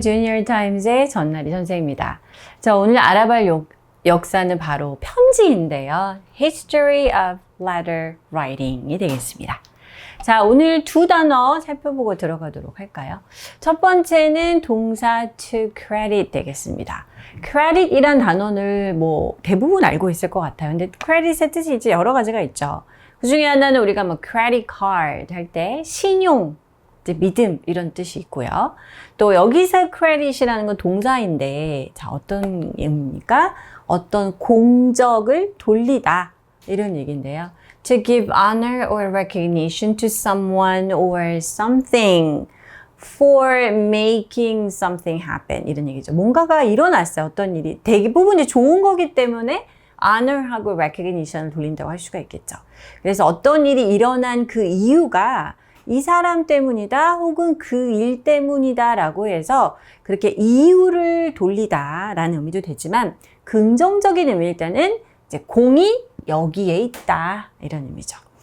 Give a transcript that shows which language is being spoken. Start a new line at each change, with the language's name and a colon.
Korean: 주니어 타임즈의 전나리 선생입니다. 자, 오늘 알아볼 역사는 바로 편지인데요.
English: History of letter writing이
Korean: 되겠습니다. 자, 오늘 두 단어 살펴보고 들어가도록 할까요? 첫 번째는 동사 to credit 되겠습니다. credit이란 단어를 대부분 알고 있을 것 같아요. 근데 credit의 뜻이 이제 여러 가지가 있죠. 그 중에 하나는 우리가 credit card 할 때 신용, 믿음 이런 뜻이 있고요. 또 여기서 credit이라는 건 동사인데 자, 어떤 의미입니까? 어떤 공적을 돌리다 이런 얘기인데요.
English: To give honor or recognition to someone or something for making something happen
Korean: 이런 얘기죠. 뭔가가 일어났어요. 어떤 일이 대부분이 좋은 거기 때문에 honor하고 recognition을 돌린다고 할 수가 있겠죠. 그래서 어떤 일이 일어난 그 이유가 이 사람 때문이다 혹은 그 일 때문이다 라고 해서 그렇게 이유를 돌리다 라는 의미도 되지만 긍정적인 의미일 때는 이제 공이 여기에 있다 이런 의미죠.